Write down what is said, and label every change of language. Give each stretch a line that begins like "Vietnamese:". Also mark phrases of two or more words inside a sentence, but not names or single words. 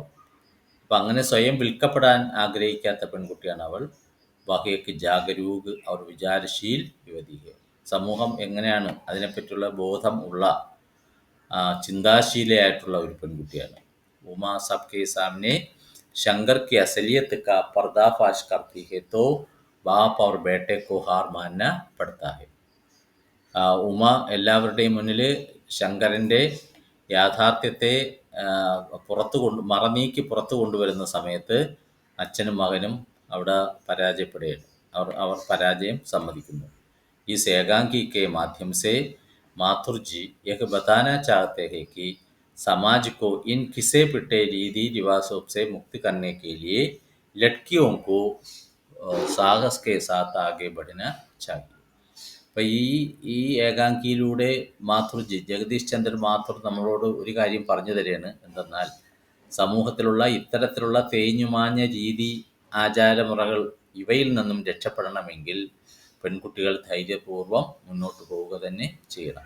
Malayalam: അപ്പം അങ്ങനെ സ്വയം വിൽക്കപ്പെടാൻ ആഗ്രഹിക്കാത്ത പെൺകുട്ടിയാണ് അവൾ.
Hindi: वहेक जागरूक और विचारशील युवतिक,
Malayalam: സമൂഹം എങ്ങനെയാണ് അതിനെപ്പറ്റിയുള്ള ബോധം ഉള്ള ചിന്താശീലയായിട്ടുള്ള ഒരു പെൺകുട്ടിയാണ്.
Hindi: उमा सबके सामने शंकर की असलियत का पर्दाफाश करती है तो बाप और बेटे को हार मानना पड़ता है.
Malayalam: ഉമ എല്ലാവരുടെയും മുന്നിൽ ശങ്കരൻ്റെ യാഥാർത്ഥ്യത്തെ പുറത്തു കൊണ്ടുവരുന്ന സമയത്ത് അച്ഛനും മകനും അവിടെ പരാജയപ്പെടുകയാണ്, അവർ പരാജയം സമ്മതിക്കുന്നു.
Hindi: ई एकांगी के माध्यम से माथुर जी यह बताना चाहते हैं कि समाज को इन घिसे पिटे रीति रिवाजों से मुक्त करने के लिए लड़कियों को साहस के साथ आगे बढ़ना चाहिए.
Malayalam: അപ്പം ഈ ഏകാംഗിയിലൂടെ മാഥുർജി ജഗദീഷ് ചന്ദ്രൻ മാഥുർ നമ്മളോട് ഒരു കാര്യം പറഞ്ഞു തരികയാണ്. എന്തെന്നാൽ സമൂഹത്തിലുള്ള ഇത്തരത്തിലുള്ള തേഞ്ഞുമാഞ്ഞ രീതി ആചാരമുറകൾ ഇവയിൽ നിന്നും രക്ഷപ്പെടണമെങ്കിൽ പെൺകുട്ടികൾ ധൈര്യപൂർവ്വം മുന്നോട്ട് പോവുക തന്നെ ചെയ്യണം.